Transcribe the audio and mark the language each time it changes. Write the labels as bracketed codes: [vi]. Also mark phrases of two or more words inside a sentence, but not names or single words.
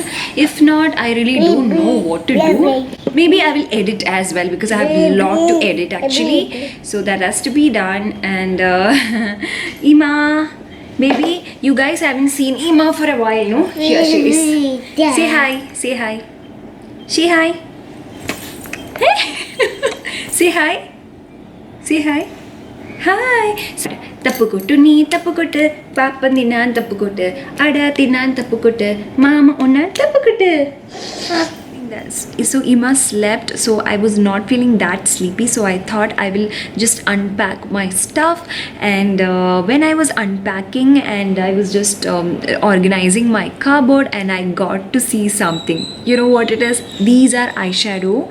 [en] If not, I really don't know what to do. Maybe I will edit as well because I have a lot to edit actually. So that has to be done. And Ima, baby, you guys haven't seen Ima for a while, no? Here she is. Say hi. Say hi. Say hi. Say hi. Say hi. Hi. Tapukuttu nee tapukuttu. Papa tinan tapukuttu. Ada tinan tapukuttu. Mama unna tapukuttu. So Ima slept, so I was not feeling that sleepy, so I thought I will just unpack my stuff. And when I was unpacking and I was just organizing my cupboard, and I got to see something. You know what it is? These are eyeshadow.